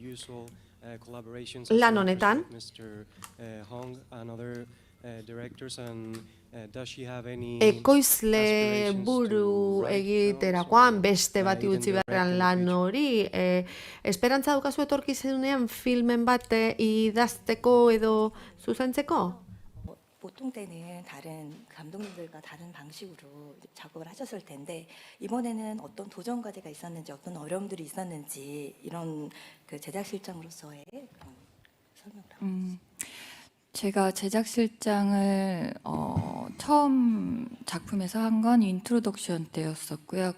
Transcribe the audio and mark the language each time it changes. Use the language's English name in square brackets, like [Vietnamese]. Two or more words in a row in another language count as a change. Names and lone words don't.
[Basque] lan honetan, ekoizle buru egiterakoan beste bati utzi beharrean lan hori, esperantza daukazu etorkizunean filmen bat idazteko edo zuzentzeko? [Korean] 보통 때는 다른 감독님들과 다른 방식으로 작업을 하셨을 텐데 이번에는 어떤 도전 과제가 있었는지 어떤 어려움들이 있었는지 이런 그 제작실장으로서의 그런 설명을 제가 제작실장을 처음 작품에서 한 건 인트로덕션 때였었고요.